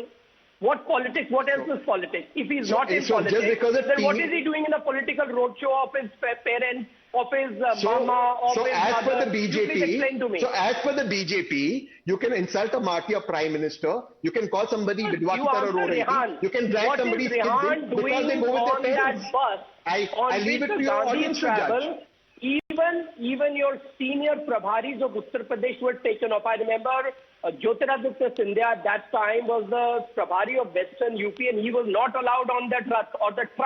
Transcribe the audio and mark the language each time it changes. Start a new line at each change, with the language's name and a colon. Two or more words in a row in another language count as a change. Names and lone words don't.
English: What politics? What else is politics? If he's not in politics, then what is he doing in a political roadshow of his parents, of his mama, of his mother? So as per the BJP, you can insult a martyr prime minister, you can call somebody
Hindi: Vidwa ki tarah ro rahi thi,
English: you can drag somebody's kids in because they go with their parents. I leave it to your audience to judge. Even your senior Prabharis of Uttar Pradesh were taken off. I remember Jyotiraditya Scindia at that time was the Prabhari of Western UP and he was not allowed on that truck or the truck.